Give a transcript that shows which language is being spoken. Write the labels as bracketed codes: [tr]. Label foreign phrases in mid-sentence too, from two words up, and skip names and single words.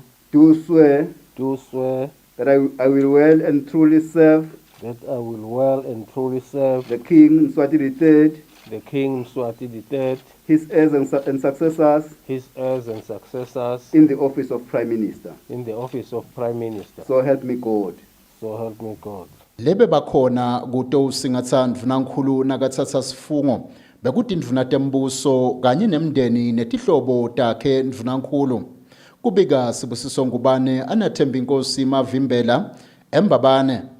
[en] Do swear that I will well and truly serve that I will well and truly serve the King Mswati III, the King Mswati III, his heirs and successors in the office of Prime Minister. So help me God. [ss] Lebe bakhona kuto usingatha ndvunankhulu nakathatha sifungo bekuti ndvuna tembuso kanye nemndeni netihlobo takhe ndvunankhulu. Kubika Sibusiso Ngubane anathemba inkosi Mavimbela eMbabane.